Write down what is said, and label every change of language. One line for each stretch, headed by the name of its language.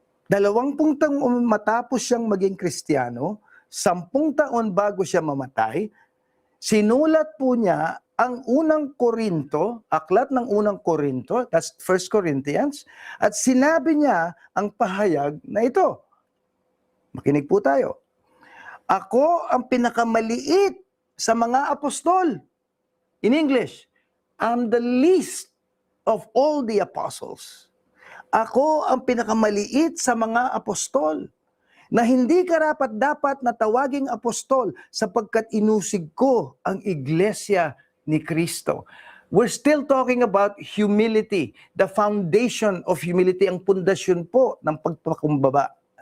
Filipino: 20 taon matapos siyang maging Kristiyano, 10 taon bago siya mamatay, sinulat po niya ang unang Korinto, aklat ng unang Korinto,
English: that's 1 Corinthians,
Filipino: at sinabi niya ang pahayag na ito. Makinig po tayo. Ako ang pinakamaliit sa mga apostol.
English: In English, I'm the least of all the apostles.
Filipino: Ako ang pinakamaliit sa mga apostol na hindi karapat-dapat na tawaging apostol sapagkat inusig ko ang iglesia ni Kristo.
English: We're still talking about humility, the foundation of humility,
Filipino: ang pundasyon po ng pagpakumbaba.